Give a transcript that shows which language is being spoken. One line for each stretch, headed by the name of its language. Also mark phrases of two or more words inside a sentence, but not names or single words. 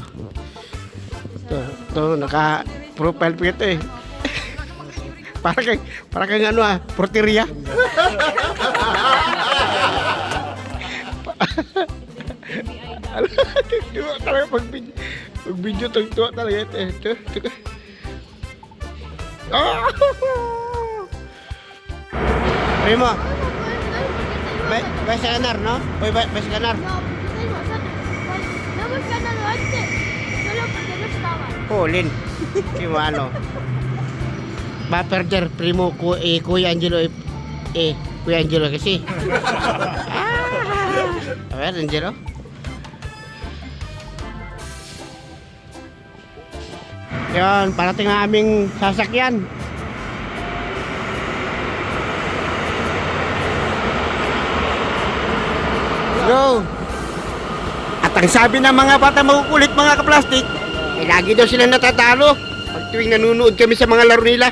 Filipino: Ito, naka-profile pa ito eh. Para kang ano porteria. Tuwa talaga pag-video tuwa talaga ito. Ito.
Spanish: Primo, vas a ganar, ¿no? Hoy vas a ganar. No, porque soy vosotros. No hemos ganado antes, solo porque no estaban. Paulin. Si malo. Va a perder primo Kuya Angelo Kuya Angelo kasi. A ver, Angelo.
Filipino: Yan, parating ang aming sasakyan. Go! At ang sabi ng mga bata makukulit mga kaplastik, lagi daw silang natatalo pag tuwing nanonood kami sa mga laro nila.